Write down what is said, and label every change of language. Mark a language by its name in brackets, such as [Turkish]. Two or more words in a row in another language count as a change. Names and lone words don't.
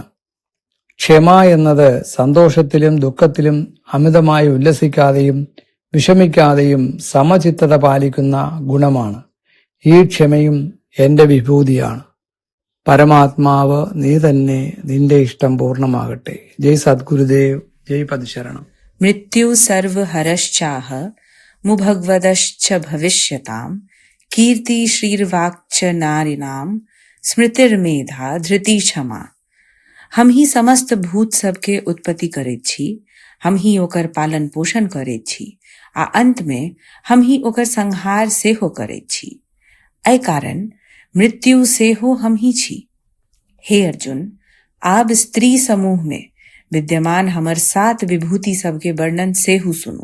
[Malayalam] ക്ഷമ എന്നത് സന്തോഷത്തിലും ദുഃഖത്തിലും അമിതമായി ഉല്ലസിക്കാതെയും വിഷമിക്കാതെയും സമചിത്തത പാലിക്കുന്ന ഗുണമാണ്. ഈ ക്ഷമയും എന്റെ വിഭൂതിയാണ്. പരമാത്മാവ് നീ തന്നെ, നിന്റെ ഇഷ്ടം പൂർണ്ണമാകട്ടെ. ജയ് സദ്ഗുരുദേവ്, ജയ് പദശരണം. [Sanskrit] मृत्यु सर्व हरश्चाह मुभगवदश्च भविष्यताम कीर्ति श्रीर्वाक्च नारिणाम स्मृतिर्मेधा धृति क्षमा. [Maithili] हम ही समस्त भूत सबके उत्पत्ति करैत छी, हम ही ओकर पालन पोषण करैत छी आ अंत में हम ही ओकर संहार सेहो करैत छी. एहि कारण मृत्यु सेहो हम ही छी. हे अर्जुन, आब स्त्री समूह में विद्यमान हमर 7 विभूति सबके वर्णन सेहु सुनू.